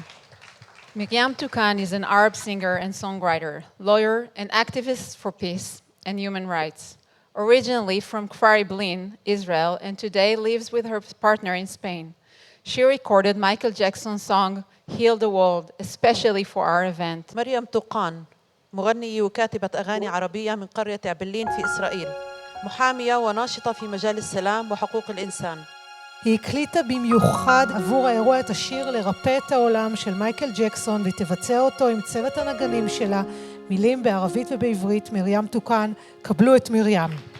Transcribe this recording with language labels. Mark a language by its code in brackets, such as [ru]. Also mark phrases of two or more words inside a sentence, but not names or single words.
[en] Miriam Toukan is an Arab singer and songwriter, lawyer, and activist for peace and human rights. Originally from Kfar Iblin, Israel, and today lives with her partner in Spain. She recorded Michael Jackson's song, Heal the World, especially for our event. [ar] مريم توقان مغنية وكاتبة أغاني عربية من قرية عبلين في إسرائيل، محامية وناشطة في مجال السلام وحقوق الإنسان. [he] היא הקליטה במיוחד עבור האירוע את השיר לרפא את העולם של מייקל ג'קסון, והיא תבצע אותו עם צוות הנגנים שלה, מילים בערבית ובעברית. מרים תוקן, קבלו את מרים.